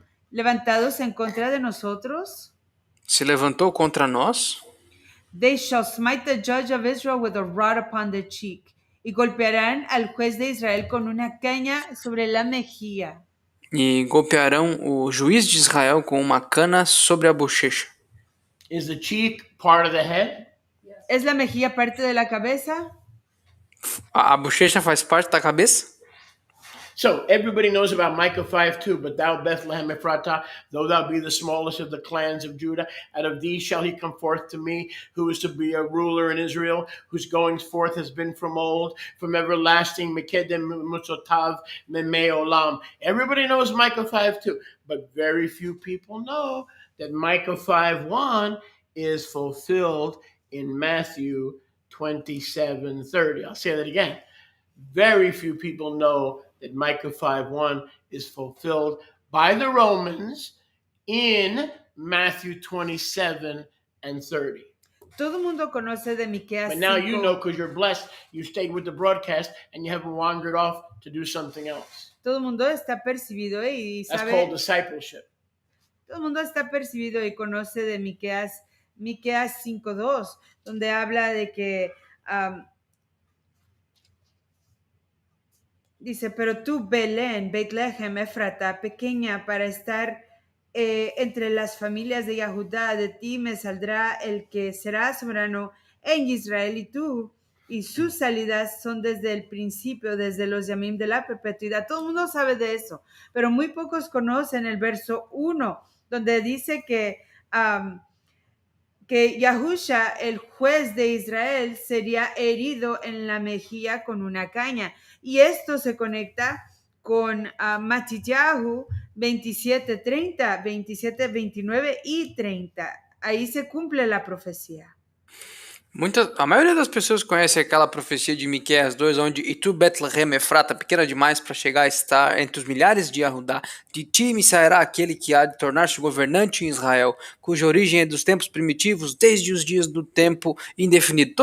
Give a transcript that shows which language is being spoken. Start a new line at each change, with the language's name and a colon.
Spanish: levantados en contra de nosotros.
Portuguese: se levantou contra nós.
English: They shall smite the judge of Israel with a rod upon the cheek.
Spanish: Y golpearán al juez de Israel con una caña sobre la mejilla.
Portuguese: E golpearão o juiz de Israel com uma cana sobre a bochecha.
English: Is the cheek part of the head?
Spanish: ¿Es la mejilla parte de la cabeza?
Portuguese: A bochecha faz parte da cabeça?
English: So everybody knows about Micah 5:2, but thou, Bethlehem Ephratah, though thou be the smallest of the clans of Judah, out of thee shall he come forth to me, who is to be a ruler in Israel, whose goings forth has been from old, from everlasting,
Hebrew: Mekedem Mutzotav Meme Olam.
English: Everybody knows Micah 5:2, but very few people know that Micah 5:1 is fulfilled in Matthew 27:30. I'll say that again. Very few people know that Micah 5:1 is fulfilled by the Romans in Matthew 27:30.
Spanish: Todo el mundo conoce de Miqueas
English: But now you
Spanish: 5.
English: know, because you're blessed, you stayed with the broadcast and you haven't wandered off to do something else.
Spanish: Todo el mundo está percibido y
English: That's
Spanish: sabe.
English: called discipleship.
Spanish: Todo el mundo está percibido y conoce de Miqueas 5:2, donde habla de que dice, pero tú, Belén, Betlehem, Efrata, pequeña para estar entre las familias de Yahudá, de ti me saldrá el que será soberano en Israel, y tú y sus salidas son desde el principio, desde los yamim de la perpetuidad. Todo el mundo sabe de eso, pero muy pocos conocen el verso 1, donde dice que Yahusha, el juez de Israel, sería herido en la mejilla con una caña. Y esto se conecta con Matillahu 27:30, 27, 29 y 30. Ahí se cumple la profecía.
Portuguese: A maioria das pessoas conhece aquela profecia de Miqueias 2, onde e tu, Betlehem, Efrata, pequena demais para chegar a estar entre os milhares de Yahudá, de ti me sairá aquele que há de tornar-se governante em Israel, cuja origem é dos tempos primitivos, desde os dias do tempo indefinido.